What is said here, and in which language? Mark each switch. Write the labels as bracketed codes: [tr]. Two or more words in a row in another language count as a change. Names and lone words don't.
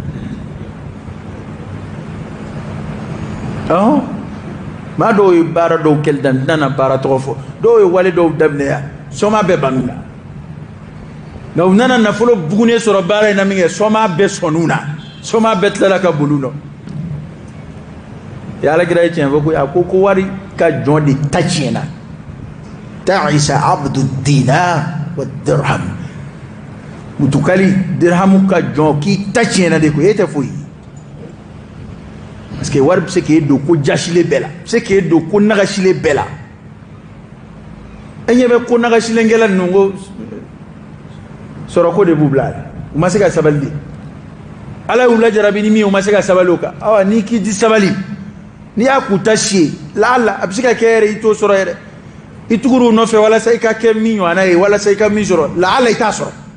[bm] don maa dɔw ye baara dɔw kɛli daminɛ n tɛna baara tɔgɔ fɔ dɔw ye wale dɔw daminɛ yan sɔma bɛɛ ban'u la nka u nana nafolo bugunen sɔrɔ baara in na min kɛ sɔma bɛɛ sɔnn'u na sɔma bɛɛ tilala ka boli u nɔ Alakira ye tiɲɛ fɔ a ko wari ka jɔn de ta tiɲɛna [ar] تعس عبد دينار ودرهم [bm] mutukali dirhamu ka jɔn k'i ta tiɲɛna de ko e tɛ foyi [fr] parce que [bm] wari bɛ se k'e don ko jasilen bɛɛ la bɛ se k'e don ko nagasilen bɛɛ la e ɲɛ bɛ ko nagasilenkɛla ninnu ko sɔrɔko de b'u bila u ma se ka sabali de Ala y'u lajarabi ni min u ma se ka sabali o kan awa n'i k'i di sabali n'i y'a k'u ta si ye lala a bɛ se ka kɛ yɛrɛ i t'o sɔrɔ yɛrɛ i tugur'u nɔfɛ walasa i ka kɛ min ɲɔgɔnna ye walasa i ka min sɔrɔ lala i t'a sɔrɔ